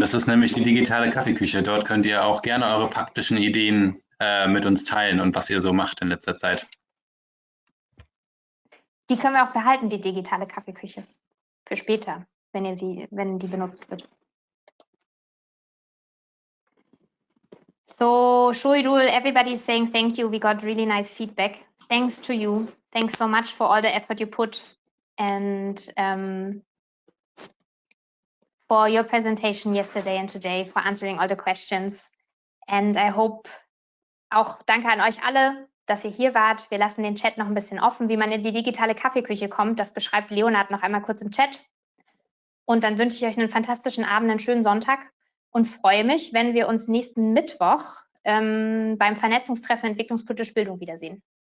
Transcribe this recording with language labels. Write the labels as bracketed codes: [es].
[de] Das ist nämlich die digitale Kaffeeküche. Dort könnt ihr auch gerne eure praktischen Ideen mit uns teilen und was ihr so macht in letzter Zeit. Die können wir auch behalten, die digitale Kaffeeküche. Für später, wenn die benutzt wird. [en] So, Shahidul, everybody is saying thank you. We got really nice feedback. Thanks to you. Thanks so much for all the effort you put and for your presentation yesterday and today, for answering all the questions. And I hope, [de] auch danke an euch alle, dass ihr hier wart. Wir lassen den Chat noch ein bisschen offen, wie man in die digitale Kaffeeküche kommt. Das beschreibt Leonard noch einmal kurz im Chat. Und dann wünsche ich euch einen fantastischen Abend, einen schönen Sonntag und freue mich, wenn wir uns nächsten Mittwoch beim Vernetzungstreffen Entwicklungspolitische Bildung wiedersehen.